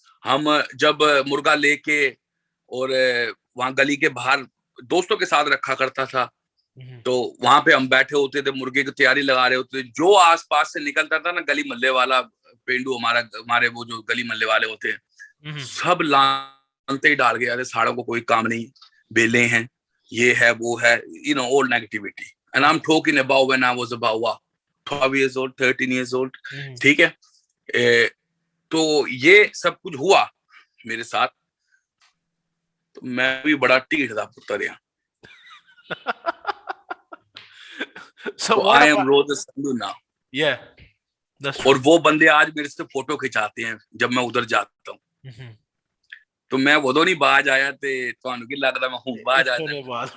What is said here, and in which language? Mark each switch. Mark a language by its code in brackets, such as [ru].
[ur] ہم جب مرغا لے کے اور وہاں گلی کے باہر دوستوں کے ساتھ رکھا کرتا تھا, تو وہاں پہ ہم بیٹھے ہوتے تھے, مرغے کی تیاری لگا رہے ہوتے تھے, جو آس پاس سے نکلتا تھا نا گلی محلے والا, پینڈو ہمارے وہ جو گلی محلے والے ہوتے ہیں, سب لانتے ہی ڈال گیا, ساڑوں کو کوئی کام نہیں, بیلے ہیں, یہ ہے وہ ہے, [en] all negativity. And I'm talking about when I was about 12 years old, 13 years old, [ur] ٹھیک ہے. تو یہ سب کچھ ہوا میرے ساتھ, تو میں بھی بڑا ٹیڑھ تھا پتر یہاں. [en] So I am Rozer Sandhu now. Yeah, that's true. [ur] اور وہ بندے آج میرے سے فوٹو کھچاتے ہیں جب میں ادھر جاتا ہوں, تو میں وہ نہیں باز آیا [pa] تے تھانوں کی لگدا [ur] میں ہوں باز آ جاتا.